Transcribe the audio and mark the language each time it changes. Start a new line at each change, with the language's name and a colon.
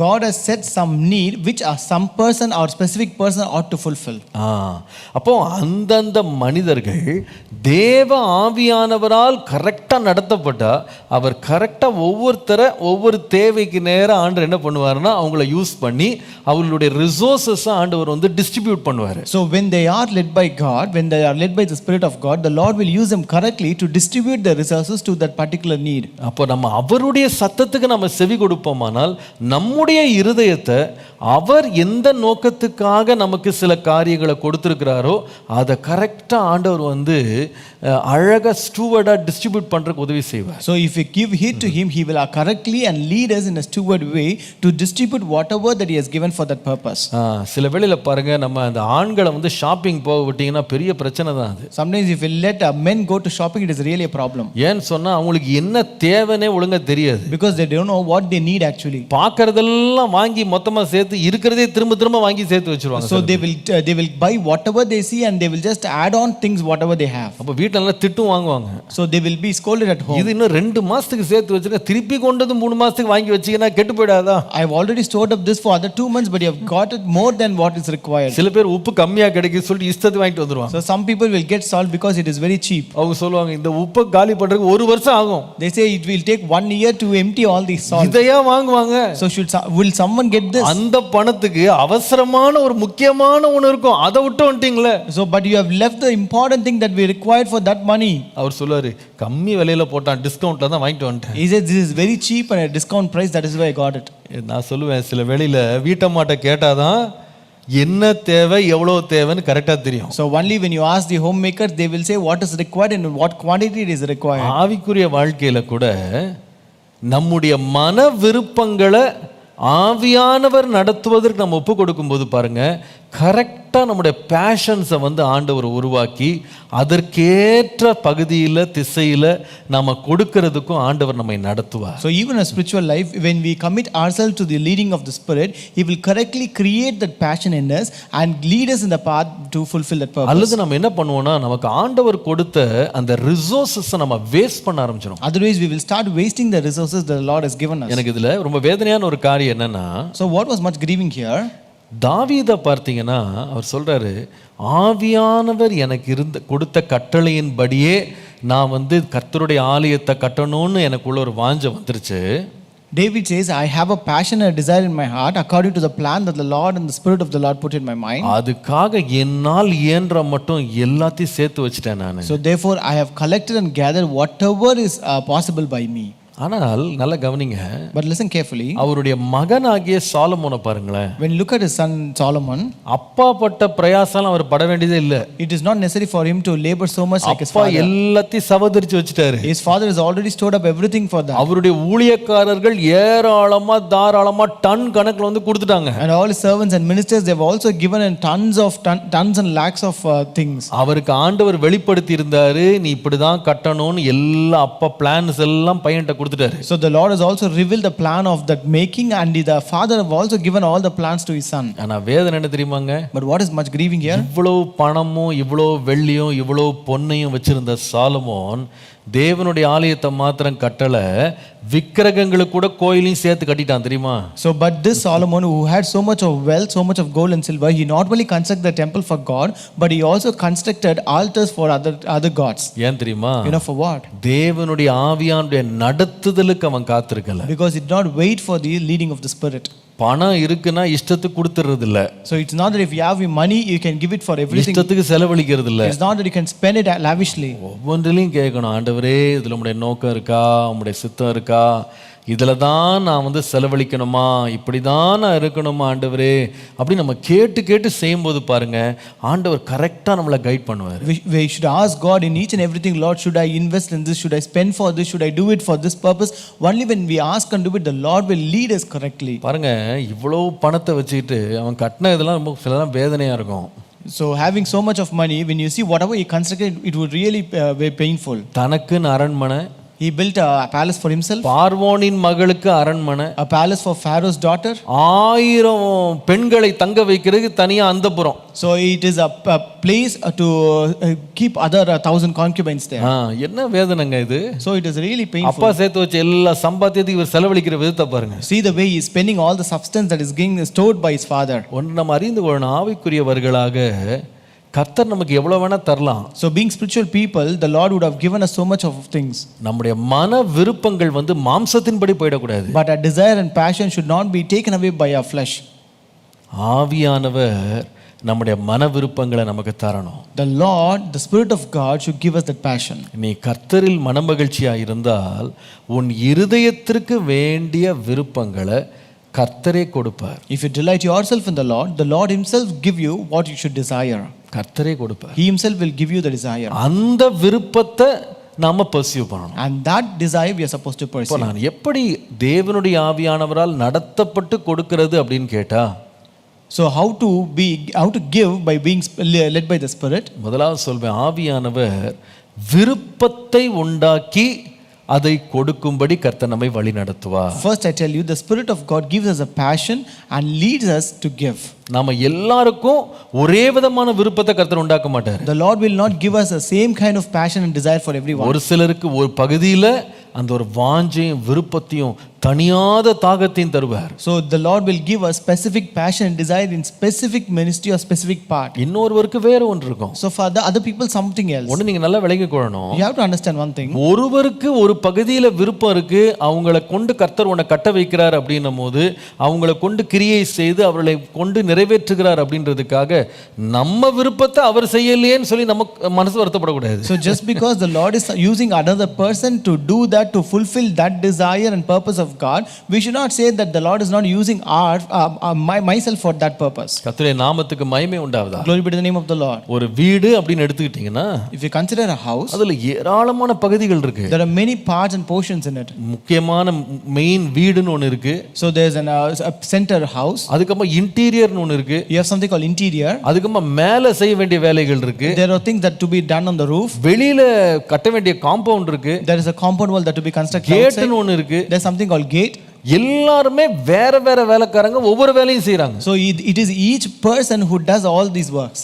English: God has set some need which some person or specific person ought to fulfill.
Tamil: அப்போ அந்தந்த மனிதர்கள் தேவ ஆவியானவரால் கரெக்டா நடத்தப்பட்டா, அவர் கரெக்டா ஒவ்வொரு தேவைக்கு நேரம் ஆண்டவர் என்ன பண்ணுவாருன்னா அவங்கள யூஸ் பண்ணி அவங்களுடைய ரிசோர்சஸ் ஆண்டவர் வந்து டிஸ்ட்ரிபியூட் பண்ணுவாரு.
English: So when they are led by God, when they are led by the Spirit of God, the Lord will use them correctly to distribute the resources to that particular need.
Tamil: அப்போ நம்ம அவருடைய சத்தத்துக்கு நம்ம செவி கொடுப்போமானால் நம்முடைய இருதயத்தை அவர் எந்த நோக்கத்துக்காக நமக்கு சில காரியங்களை கொடுத்திருக்கிறாரோ அதை கரெக்டா ஆண்டவர் வந்து அழகா ஸ்டூவர்டா டிஸ்ட்ரிபியூட் பண்றதுக்கு உதவி செய்வார்.
English: So if we give heed to him, he will correctly and lead us in a steward way to distribute whatever that he has given for that purpose.
Tamil: சில வேளையில பாருங்க, நம்ம அந்த ஆண்களை வந்து ஷாப்பிங் போக விட்டீங்கன்னா பெரிய பிரச்சனை தான் அது.
English: Sometimes if we let men go to shopping, it is really a problem.
Tamil: ஏன்னு சொன்னா அவங்களுக்கு என்ன தேவைனே ஒழுங்கா தெரியாது.
English: Because they don't know what they need actually.
Tamil: பார்க்கறதெல்லாம் வாங்கி மொத்தமா சேர்த்து இருக்கிறதே திரும்ப வாங்கி சேர்த்து வச்சிருவாங்க.
English: So they will buy whatever they see and they will just add on things whatever they have.
Tamil: அப்ப வீட்ல எல்லாம் திட்டும் வாங்குவாங்க.
English: So they will be scolded at home.
Tamil: இது இன்னும் 2 மாசத்துக்கு சேர்த்து வச்சிருக்க, திருப்பி கொண்டு வந்து 3 மாசத்துக்கு வாங்கி வச்சீங்கன்னா கெட்டு போய்டாதா?
English: I have already stored up this for other 2 months, but you have got it more than what is required.
Tamil: சில பேர் உப்பு கம்மியா கிடைக்குது சொல்லிட்டு இஷ்டத்துக்கு வாங்கிட்டு வந்துருவாங்க.
English: So some people will get salt because it is very cheap.
Tamil: அவங்க சொல்லுவாங்க இந்த உப்பை காலி பண்றதுக்கு 1 வருஷம் ஆகும்.
English: They say it will take 1 year to empty all these salt.
Tamil: இதையா வாங்குவாங்க?
English: So will someone get this?
Tamil: அந்த பணத்துக்கு அவசரமான ஒரு முக்கியமான ஒன்று இருக்கும், அதை விட்டு வந்துட்டீங்களே.
English: So but you have left the important thing that we required for that money.
Tamil: அவர் சொல்லுவாரு, கம்மி விலையில போட்டான், டிஸ்கவுண்ட்ல தான் வாங்கிட்டு வந்துட்டேன்.
English: He says this is very cheap and a discount price, that is why I got it.
Tamil: நான் சொல்லுவேன், சில வேளையில வீட்டம்மாட்ட கேட்டாதான் என்ன தேவை எவ்வளவு தேவைன்னு கரெக்டா தெரியும்.
English: So only when you ask the homemaker, they will say what is required and what quantity it is required.
Tamil: ஆவிக்குரிய வாழ்க்கையில கூட நம்முடைய மன விருப்பங்களை ஆவியானவர் நடத்துவதற்கு நம்ம ஒப்பு கொடுக்கும்போது பாருங்க, கரெக்டாக நம்முடைய பேஷன்ஸை வந்து ஆண்டவர் உருவாக்கி அதற்கேற்ற பகுதியில் திசையில் நம்ம கொடுக்கறதுக்கும் ஆண்டவர் நம்மை நடத்துவார்.
English: So even a spiritual life, when we commit ourselves to the leading of the Spirit, He will correctly create that passion in us and lead us in the path to fulfill that purpose.
Tamil: அல்லது நம்ம என்ன பண்ணுவோம்னா, நமக்கு ஆண்டவர் கொடுத்த அந்த ரிசோர்ஸஸை நம்ம waste பண்ண ஆரம்பிச்சிடும்.
English: Otherwise we will start wasting the resources the Lord has given us.
Tamil: எனக்கு இதில் ரொம்ப வேதனையான ஒரு காரியம் என்னன்னா,
English: So what was much grieving here?
Tamil: தாவீதை பார்த்தீங்கன்னா அவர் சொல்றாரு, ஆவியானவர் எனக்கு கொடுத்த கட்டளையின்படியே நான் வந்து கர்த்தருடைய ஆலயத்தை கட்டணும்னு எனக்குள்ள ஒரு வாஞ்சை வந்துருச்சு.
English: David says, I have a passion and a desire in my heart according to the plan that the Lord and the Spirit of the Lord put in my mind.
Tamil: அதுக்காக என்னால் இயன்ற மட்டும் எல்லாத்தையும் சேர்த்து வச்சிட்டேன் நான்.
English: So therefore I have collected and gathered whatever is possible by me.
Tamil: ஆனால் நல்லா கவனிங்க,
English: but listen carefully.
Tamil: அவருடைய மகனாகிய சாலமோனை பாருங்களேன்.
English: When you look at his son Solomon,
Tamil: அப்பா பட்ட பிரயாசம் அவர் பட வேண்டியதே இல்லை.
English: It is not necessary for him to labor so much like his
Tamil: அப்பா
English: father.
Tamil: எல்லாத்தையும் சவதரிச்சு வச்சிட்டாரு.
English: His father has already stored up everything for that.
Tamil: அவருடைய ஊழியக்காரர்கள் ஏராளமா தாராளமா டன் கணக்குல வந்து கொடுத்துட்டாங்க.
English: And all his servants and ministers, they have also given in tons and lakhs of things.
Tamil: அவருக்கு ஆண்டவர் வெளிப்படுத்தி இருந்தாரு, நீ இப்படிதான் கட்டணும்னு எல்லா அப்பா பிளான்ஸ் எல்லாம் பையன்ட்ட கொடுத்துட்டாரு.
English: So the Lord has also revealed the plan of that making, and the father have also given all the plans to his son.
Tamil: ஆனா வேதனை என்ன தெரியுமாங்க?
English: But what is much grieving here?
Tamil: இவ்வளவு பணமும் இவ்வளவு வெள்ளியும் இவ்வளவு பொன்னையும் வச்சிருந்த சாலமோன் தேவனுடைய ஆலயத்தை மாத்திரம் கட்டல, விக்கிரகங்களுக்கு கூட கோயிலையும் சேர்த்து கட்டிட்டான் தெரியுமா?
English: So but this Solomon, who had so much of wealth, so much of gold and silver, he not only constructed the temple for God, but he also constructed altars for other gods.
Tamil: ஏன் தெரியுமா?
English: You know for what?
Tamil: தேவனுடைய ஆவியானுடைய நடத்துதலுக்கு அவன் காத்திருக்கல.
English: Because he did not wait for the leading of the Spirit.
Tamil: பணம் இருக்குன்னா இஷ்டத்துக்கு கொடுத்துறது இல்ல.
English: So it's not that if you have money you can give it for everything.
Tamil: இஷ்டத்துக்கு செலவழிக்கிறது இல்ல.
English: It's not that you can spend it lavishly.
Tamil: ஒவ்வொன்றிலையும் கேட்கணும், ஆண்டவரே இதுல உம்முடைய நோக்கம் இருக்கா, உம்முடைய சித்தம் இருக்கா, இதுல தான் நான் செலவழிக்கணுமா, இப்படி தான் நான் இருக்கணுமா ஆண்டவரே அப்படி நம்ம கேட்டு கேட்டு செய்யும்போது பாருங்க ஆண்டவர் கரெக்டா நம்மளை கைட் பண்ணுவார்.
English: We should ask God in each and everything, Lord, should I invest in this, should I spend for this, should I do it for this purpose? Only when we ask and do it, the Lord will lead us correctly.
Tamil: பாருங்க இவ்வளவு பணத்தை வச்சுக்கிட்டு அவன் கட்டின இதெல்லாம் ரொம்ப சிலதான் வேதனையா இருக்கும்.
English: So having so much of money, when you see whatever he constructed, it would really be painful.
Tamil: தனக்குன்னு அரண்மனை,
English: he built a palace for himself.
Tamil: பார்வோனின் மகளுக்கு அரண்மனை,
English: a palace for Pharaoh's daughter.
Tamil: 1000 பெண்களை தங்க வைக்கிறதுக்கு தனியா அந்தப்புறம்.
English: So it is a place to keep other 1000 concubines there.
Tamil: என்ன வேதனைங்க இது?
English: So it is really painful.
Tamil: அப்பா சேர்த்து வச்ச எல்லா சம்பாத்தியத்தையும் இவர் செலவழிக்கிற விதத்தை பாருங்க.
English: See the way he is spending all the substance that is being stored by his father.
Tamil: ஒன்று நம்ம அறிந்து கொள்ளணும், ஆவிக்குரியவர்களாக கர்த்தர் நமக்கு எவ்வளவு வேணா தரலாம்.
English: So being spiritual people, the Lord would have given us so much of things.
Tamil: நம்முடைய மன விருப்பங்கள் மாம்சத்தின்படி போய்டக்கூடாது.
English: But our desire and passion should not be taken away by our flesh.
Tamil: ஆவியானவர் நம்முடைய மன விருப்பங்களை நமக்கு தரணும்.
English: The Lord, the Spirit of God should give us that passion.
Tamil: நீ கர்த்தரில் மனமகிழ்ச்சியா இருந்தால் உன் இருதயத்திற்கு வேண்டிய விருப்பங்களை கர்த்தரே கொடுப்பார்.
English: If you delight yourself in the Lord himself give you what you should desire.
Tamil: கர்த்தரே கொடுப்பார்.
English: He himself will give you the desire.
Tamil: அந்த விருப்பத்தை நாம பர்சியூ பண்ணணும்.
English: And that desire we are supposed to pursue.
Tamil: நான் எப்படி தேவனுடைய ஆவியானவரால் நடத்தப்பட்டு கொடுக்கிறது அப்படின்னு கேட்டா,
English: so how to give by being led by the Spirit?
Tamil: முதலாவது சொல்வேன், ஆவியானவர் விருப்பத்தை உண்டாக்கி அதை கொடுக்கும்படி கர்த்தர் நம்மை வழி நடத்துவார்.
English: First I tell you, the Spirit of God gives us a passion and leads us to give.
Tamil: நாம எல்லாருக்கும் ஒரே விதமான விருப்பத்தை கர்த்தர் உண்டாக்க மாட்டார்.
English: The Lord will not give us the same kind of passion and desire for everyone.
Tamil: ஒரு சிலருக்கு ஒரு பகுதியில அந்த ஒரு வாஞ்சையும் விருப்பத்தையும் தனியாத தாகத்தையும் தருவார்.
English: So the Lord will give us specific passion and desire in specific ministry or specific part.
Tamil: இன்னொருவருக்கு வேற ஒன்று இருக்கும்.
English: So for the other people something else.
Tamil: ஒன்னு நீங்க நல்லா விளங்கிக் கொள்ளணும்.
English: You have to understand one thing.
Tamil: ஒருவருக்கு ஒரு பகுதியில விருப்பம் இருக்கு, அவங்களை கொண்டு கர்த்தர் உன்னை கட்ட வைக்கிறார் அப்படின்னும் போது அவங்களை கொண்டு கிரியை செய்து அவர்களை கொண்டு நிறைவேற்றுகிறார் அப்படின்றதுக்காக நம்ம விருப்பத்தை அவர் செய்யலையேன்னு சொல்லி நமக்கு மனசு வருத்தப்படக்கூடாது.
English: So just because the Lord is using another person to do that, to fulfill that desire and purpose of God, we should not say that the Lord is not using myself for that purpose.
Tamil: கர்த்தருடைய நாமத்துக்கு மகிமை உண்டாவதா.
English: Glory be to the name of the Lord.
Tamil: ஒரு வீடு அப்படின்னு எடுத்துக்கிட்டீங்கன்னா,
English: if you consider a house,
Tamil: அதுல ஏராளமான பகுதிகள் இருக்கு.
English: there are many parts and portions in it.
Tamil: முக்கியமான மெயின் வீடுன்னு ஒன்னு இருக்கு.
English: So there's a center house.
Tamil: அதுக்கப்புறம் இன்டீரியர்னு ஒன்னு இருக்கு.
English: You have something called interior.
Tamil: அதுக்கப்புறம் மேலே செய்ய வேண்டிய வேலைகள் இருக்கு.
English: There are things that to be done on the roof.
Tamil: வெளியில கட்ட வேண்டிய காம்பவுண்ட் இருக்கு.
English: There is a compound wall that to be constructed outside.
Tamil: கேட்னு ஒன்னு இருக்கு.
English: There's something called gate.
Tamil: எல்லாருமே வேற வேற வேலைக்காரங்க ஒவ்வொரு வேலையும் செய்றாங்க.
English: So it is each person who does all these works.